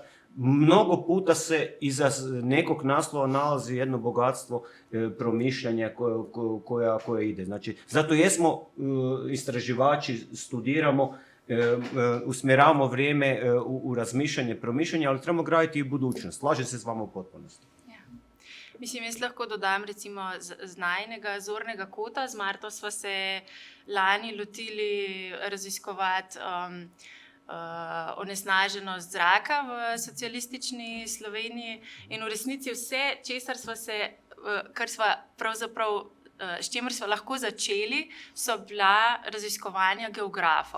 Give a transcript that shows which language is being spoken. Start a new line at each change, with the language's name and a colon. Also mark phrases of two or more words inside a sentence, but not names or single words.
Croatian: Mnogo puta se iza nekog naslova nalazi jedno bogatstvo promišljanja koje ide. Znači, zato jesmo istraživači, studiramo, usmjeravamo vrijeme u razmišljanje, promišljanje, ali trebamo graditi i budućnost. Slažem se s vama u potpunosti.
Slovenian: Mislim, jaz lahko dodam recimo z najnega zornega kota. Z Marto sva se lani lotili raziskovati onesnaženost zraka v socialistični Sloveniji in v resnici vse, s čimer smo lahko začeli, so bila raziskovanja geografov.